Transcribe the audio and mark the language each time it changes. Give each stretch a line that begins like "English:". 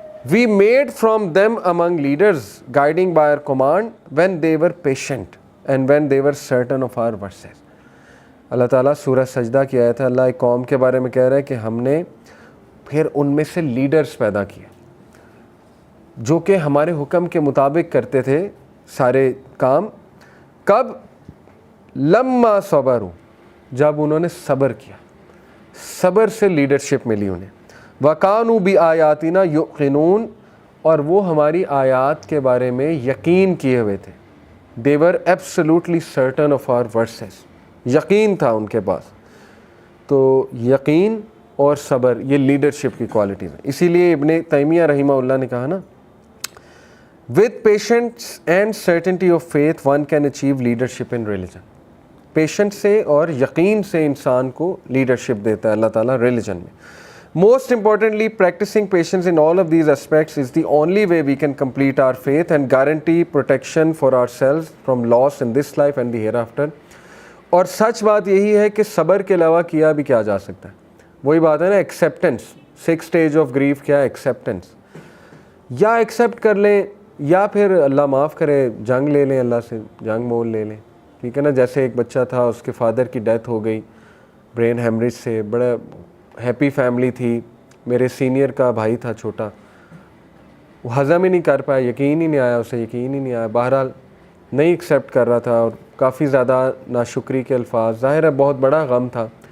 English: We made from them among leaders guiding by our command when they were patient and when they were certain of our verses.
Urdu: اللہ تعالیٰ سورہ سجدہ کی آیت ہے, اللہ ایک قوم کے بارے میں کہہ رہا ہے کہ ہم نے پھر ان میں سے لیڈرز پیدا کیے جو کہ ہمارے حکم کے مطابق کرتے تھے سارے کام. کب؟
Arabic: لما صبروا,
Urdu: جب انہوں نے صبر کیا, صبر سے لیڈرشپ ملی انہیں.
Arabic: وَكَانُوا بِآيَاتِنَا يُوقِنُونَ,
Urdu: اور وہ ہماری آیات کے بارے میں یقین کیے ہوئے تھے.
English: They were absolutely certain of our verses,
Urdu: یقین تھا ان کے پاس. تو یقین اور صبر یہ لیڈرشپ کی کوالٹیز ہیں. اسی لیے ابن تیمیہ رحمہ اللہ نے کہا نا,
English: with patience and certainty of faith one can achieve leadership in religion.
Urdu: Patient سے اور یقین سے انسان کو لیڈرشپ دیتا ہے اللہ تعالیٰ ریلیجن میں.
English: Most importantly, practicing patience in all of these aspects is the only way we can complete our faith and guarantee protection for ourselves from loss in this life and the hereafter.
Urdu: اور سچ بات یہی ہے کہ صبر کے علاوہ کیا بھی کیا جا سکتا ہے. وہی بات ہے نا, ایکسیپٹنس. 6 اسٹیج آف گریف کیا ہے؟ ایکسیپٹنس. یا ایکسیپٹ کر لیں یا پھر اللہ معاف کرے جنگ لے لیں, اللہ سے جنگ مول لے لیں. ٹھیک ہے نا. جیسے ایک بچہ تھا, اس کے فادر کی ڈیتھ ہو گئی برین ہیمریج سے, بڑا ہیپی فیملی تھی, میرے سینئر کا بھائی تھا چھوٹا, وہ ہضم ہی نہیں کر پایا, یقین ہی نہیں آیا اسے, یقین ہی نہیں آیا, بہرحال نہیں ایکسیپٹ کر رہا تھا اور کافی زیادہ ناشکری کے الفاظ, ظاہر ہے بہت بڑا غم تھا.